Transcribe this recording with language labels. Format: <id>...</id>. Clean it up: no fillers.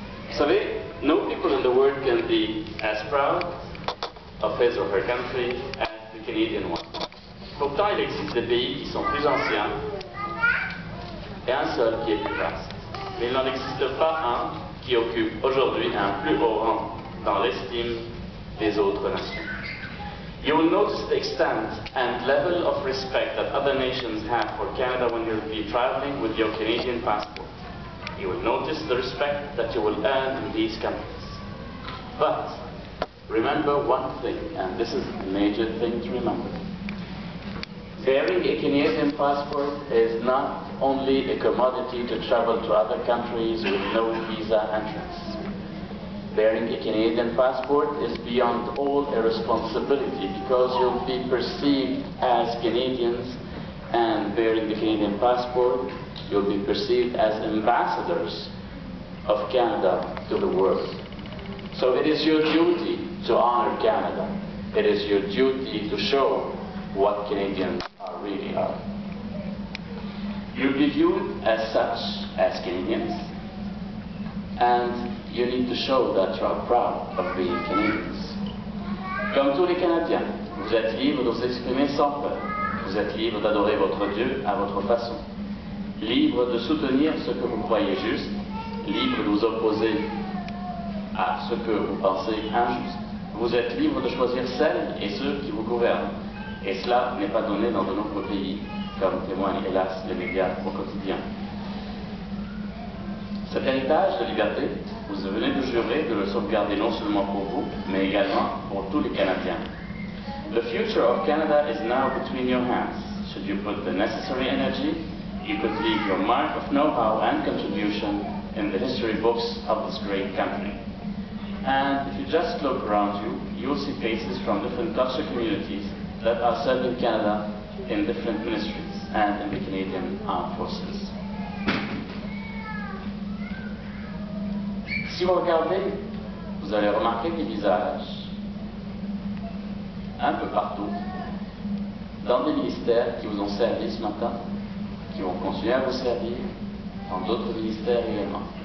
<fr>Vous savez,</fr> <en>no people in the world can be as proud of his or her country as the Canadian one.</en> <fr>Pourtant, il existe des pays qui sont plus anciens et un seul qui est plus vaste. Mais il n'en existe pas un qui occupe aujourd'hui un plus haut rang dans l'estime des autres nations.</fr> <en>You will notice the extent and level of respect that other nations have for Canada when you'll be traveling with your Canadian passport. You will notice the respect that you will earn in these countries. But remember one thing, and this is a major thing to remember. Bearing a Canadian passport is not only a commodity to travel to other countries with no visa entrance. Bearing a Canadian passport is beyond all a responsibility because you'll be perceived as Canadians, and bearing the Canadian passport, you'll be perceived as ambassadors of Canada to the world. So it is your duty to honor Canada. It is your duty to show what Canadians really are. You'll be viewed as such as Canadians, and you need to show that you are proud of being Canadians.</en> <fr>Comme tous les Canadiens, vous êtes libres de vous exprimer sans peur. Vous êtes libres d'adorer votre Dieu à votre façon. Libres de soutenir ce que vous croyez juste. Libres de vous opposer à ce que vous pensez injuste. Vous êtes libres de choisir celles et ceux qui vous gouvernent. Et cela n'est pas donné dans de nombreux pays, comme témoignent hélas les médias au quotidien. Cet héritage de liberté, vous venez de jurer de le sauvegarder non seulement pour vous, mais également pour tous les Canadiens.</fr> <en>The future of Canada is now between your hands. Should you put the necessary energy, you could leave your mark of know-how and contribution in the history books of this great country. And if you just look around you, you'll see faces from different cultural communities that are serving Canada in different ministries and in the Canadian Armed Forces.</en> <fr>Si vous regardez, vous allez remarquer des visages un peu partout, dans des ministères qui vous ont servi ce matin, qui vont continuer à vous servir, dans d'autres ministères également.</fr>